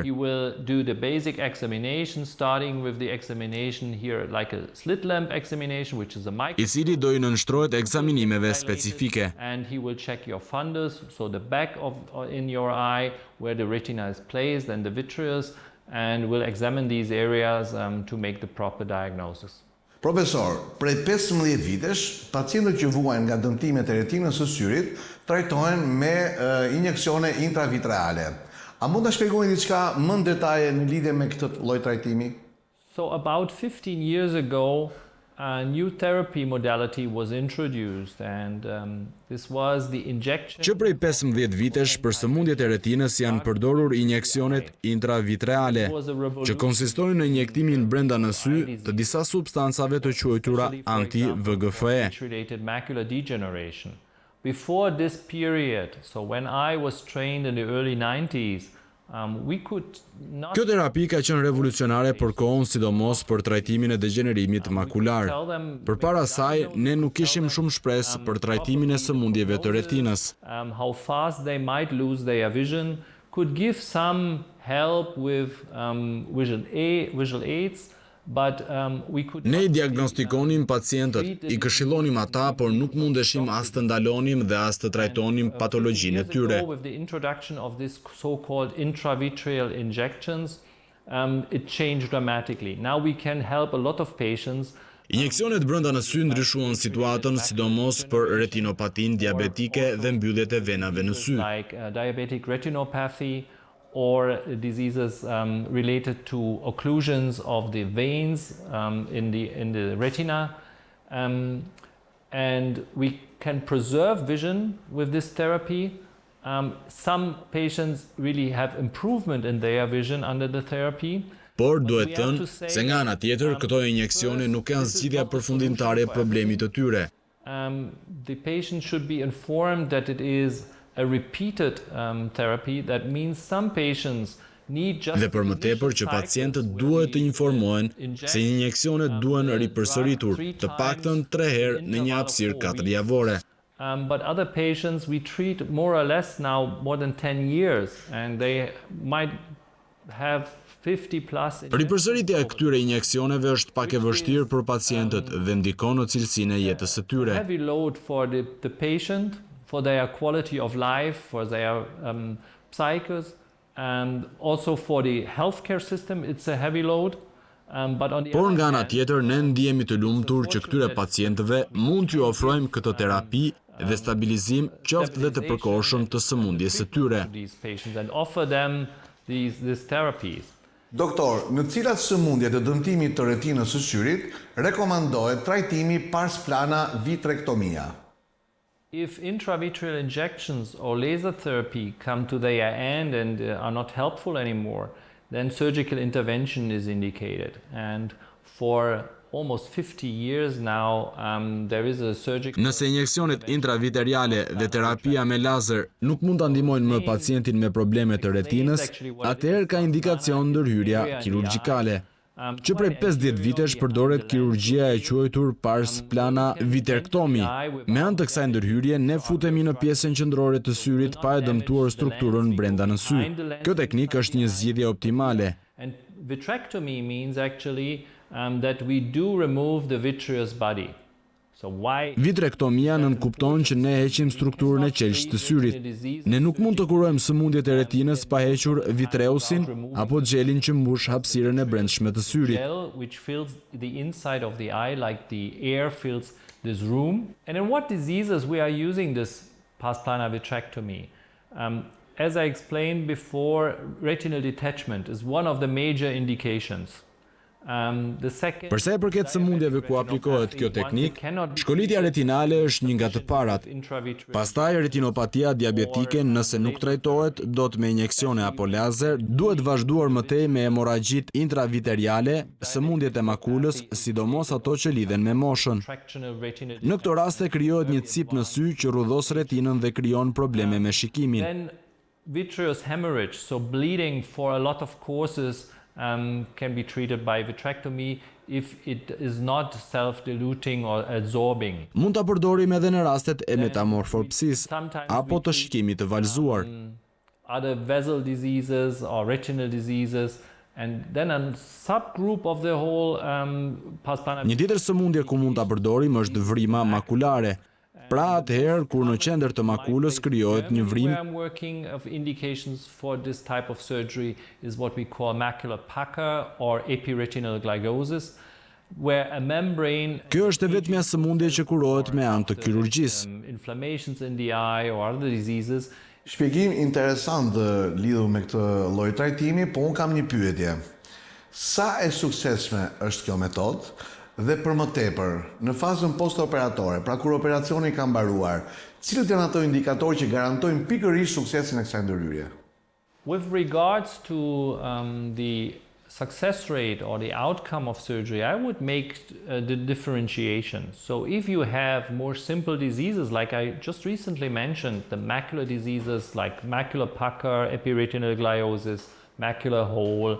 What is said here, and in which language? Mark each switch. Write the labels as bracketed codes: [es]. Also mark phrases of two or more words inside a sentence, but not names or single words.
[en] He will do the basic examination, starting with the examination here, like a slit lamp examination, which is a [sq] I cili do i nënshtrohet ekzaminimeve specifike. [en] And he will check your fundus, so the back of in your eye where the retina is placed and the vitreous, and will examine these areas to make the proper diagnosis. [sq] Profesor, prej 15 vitesh, pacientët që vuajnë nga dëmtimet e retinës së syrit trajtohen me injeksione intravitreale. A mund ta shpjegoni diçka më në detaje në lidhje me këtë lloj trajtimi? [en] So about 15 years ago, a new therapy modality was introduced, and this was the injection. [sq] Që prej 15 vitesh për sëmundjet e retinës janë përdorur injeksionet intravitreale, që konsistojnë në injektimin brenda në sy të disa substancave të quajtura anti-VEGF-e. [en] Macular degeneration. Before this period, so when I was trained in the early 90s, [sq] Kjo terapi ka qenë revolucionare për kohën, sidomos për trajtimin e degenerimit makular. Përpara saj, ne nuk kishim shumë shpresë për trajtimin e sëmundjeve të retinës. [en] How fast they might lose their vision could give some help with visual aids. [sq] Ne i diagnostikonim pacientët, i këshillonim ata, por nuk mundeshim as të ndalonim dhe as të trajtonim patologjinë e tyre. [en] With the introduction of this so-called intravitreal injections, it changed dramatically. Now we can help a lot of patients. [sq] Injeksionet brenda në sy ndryshuan situatën, sidomos për retinopatin diabetike dhe mbylljet e venave në sy. [en] Like diabetic retinopathy, or diseases related to occlusions of the veins in the retina, and we can preserve vision with this therapy. Some patients really have improvement in their vision under the therapy. [sq] Por duhet thënë se nga ana tjetër këto injeksione nuk janë zgjidhja përfundimtare e problemit të tyre. [en] The patient should be informed that it is a repeated therapy. That means some patients need just... [sq] Dhe për më tepër që pacientët duhet të informohen se injeksionet duhen ripërsëritur të paktën 3 herë në një hapësirë 4 javore. [en] But other patients we treat more or less now more than 10 years, and they might have 50+ [sq] Ripërsëritja e këtyre injeksioneve është pak e vështirë për pacientët dhe ndikon në cilësinë e jetës së tyre. [en] Heavy load for the patient, for their quality of life, for their psyches, and also for the healthcare system it's a heavy load. [sq] Por nga ana tjetër, ne ndihemi të lumtur që këtyre pacientëve mund t'ju ofrojmë këtë terapi dhe stabilizim qoftë dhe të përkohshëm të sëmundjes së tyre. Doktor, në cilat sëmundje të dëmtimit të retinës së syrit rekomandohet trajtimi pas plana vitrektomia? [en] If intravitreal injections or laser therapy come to their end and are not helpful anymore, then surgical intervention is indicated. And for almost 50 years now, there is a surgical... [sq] Nëse injeksionet intravitreale dhe terapia me lazer nuk mund të ndihmojnë më pacientin me probleme të retinës, atëherë ka indikacion ndërhyrja kirurgjikale. Që prej 50 vitesh përdoret kirurgjia e quajtur pars plana vitrektomi. Me anë të kësaj ndërhyrje, ne futemi në pjesën qendrore të syrit pa e dëmtuar strukturën brenda në sy. Kjo teknikë është një zgjidhje optimale. [en] And vitrectomy means actually that we do remove the vitreous body. So why... [sq] Vitrektomia nënkupton që ne heqim strukturën e qelshit të syrit. Ne nuk mund të kurojmë sëmundjet e retinës pa hequr vitreusin apo gjelin që mbush hapësirën e brendshme të syrit. [en] Gel which fills the inside of the eye like the air fills this room. And in what diseases we are using this pars plana vitrectomy? As I explained before, retinal detachment is one of the major indications. [sq] Përsa e përket sëmundjeve ku aplikohet kjo teknik, shkolitja retinale është një nga të parat. Pastaj retinopatia diabetike, nëse nuk trajtohet dot me injeksione apo lazer, duhet vazhduar mëtej me hemoragjit intravitreale, sëmundjet e makulës, sidomos ato që lidhen me moshën. Në këto raste krijohet një cip në sy që rrudhos retinën dhe krijon probleme me shikimin. [en] Vitreous hemorrhage, so bleeding for a lot of courses, can be treated by vitrectomy if it is not self-diluting or absorbing. [sq] Mund ta përdorim edhe në rastet e metamorfopsisë apo të shikimit të valzuar. [en] Other vessel diseases or retinal diseases, and then a subgroup of the whole pars plana. [sq] Një tjetër sëmundje ku mund ta përdorim është vrima makulare. Pra atëherë kur në qendër të makulës krijohet një vrim. [en] I'm working of indications for this type of surgery is what we call macular pucker or epiretinal glycosis, where a membrane... [sq] Kjo është e vetmja sëmundje që kurohet me anë të kirurgjisë. [en] Inflammations in the eye or other diseases. [sq] Shpjegim interesant lidhur me këtë lloj trajtimi, po unë kam një pyetje. Sa e suksesshme është kjo metodë? Dhe për më tepër, në fazën post-operatore, pra kur operacioni ka mbaruar, cilët janë ato indikatorë që garantojnë pikërisht suksesin e kësaj ndërhyrje? [en] With regards to the success rate or the outcome of surgery, I would make the differentiation. So if you have more simple diseases, like I just recently mentioned, the macular diseases like macular pucker, epiretinal gliosis, macular hole,